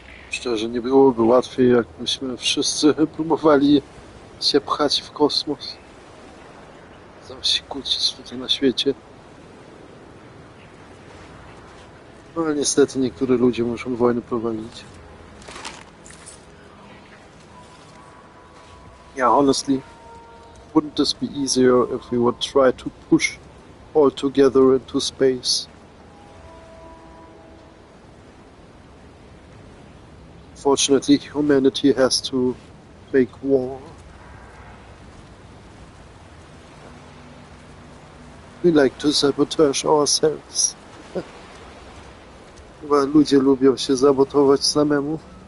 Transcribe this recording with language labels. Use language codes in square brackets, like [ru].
[pl] Szczerze, nie byłoby łatwiej, jakbyśmy wszyscy próbowali się pchać w kosmos. Zamiast się kłócić tutaj na świecie. No ale niestety niektórzy ludzie muszą wojny prowadzić. [en] Yeah, honestly, wouldn't this be easier if we would try to push all together into space? Fortunately, humanity has to make war. We like to sabotage ourselves. [pl] Chyba ludzie lubią się sabotować samemu.